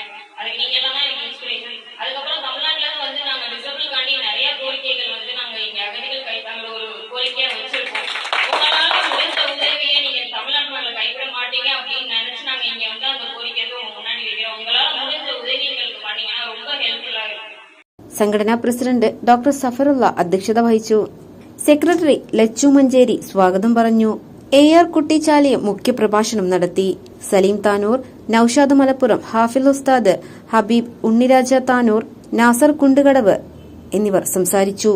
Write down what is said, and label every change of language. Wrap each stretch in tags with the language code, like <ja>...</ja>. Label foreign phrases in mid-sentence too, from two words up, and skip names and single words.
<ta>அதுக்கு நீங்க எல்லாம் தான் எனக்கு இன்ஸ்பிரேஷன். அதுக்கப்புறம் தமிழ்நாட்டுல வந்து நாங்க டிசபிளுக்காண்டி நிறைய கோரிக்கைகள் வந்து நாங்க இங்க அகதிகள் கைத்தாங்கள ஒரு கோரிக்கையா வச்சிருக்கோம். உங்களால முடிஞ்ச உதவியை நீங்க தமிழ்நாட்டு மக்களை கைவிட மாட்டீங்க அப்படின்னு நினைச்சு நாங்க இங்க வந்து அந்த கோரிக்கை உங்க முன்னாடி வைக்கிறோம். உங்களால முடிஞ்ச உதவி எங்களுக்கு பண்ணீங்கன்னா ரொம்ப ஹெல்ப்ஃபுல்லா இருக்கும்.</ta> <ml>സംഘടനാ പ്രസിഡന്റ് ഡോക്ടർ സഫറുള്ള അധ്യക്ഷത വഹിച്ചു. സെക്രട്ടറി ലച്ചു മഞ്ചേരി സ്വാഗതം പറഞ്ഞു. AR കുട്ടിച്ചാലിയം മുഖ്യപ്രഭാഷണം നടത്തി. സലീം താനൂർ, നൌഷാദ് മലപ്പുറം, ഹാഫിൽ ഉസ്താദ്, ഹബീബ്, ഉണ്ണിരാജ താനൂർ, നാസർ കുണ്ടുകടവ് എന്നിവർ സംസാരിച്ചു.</ml>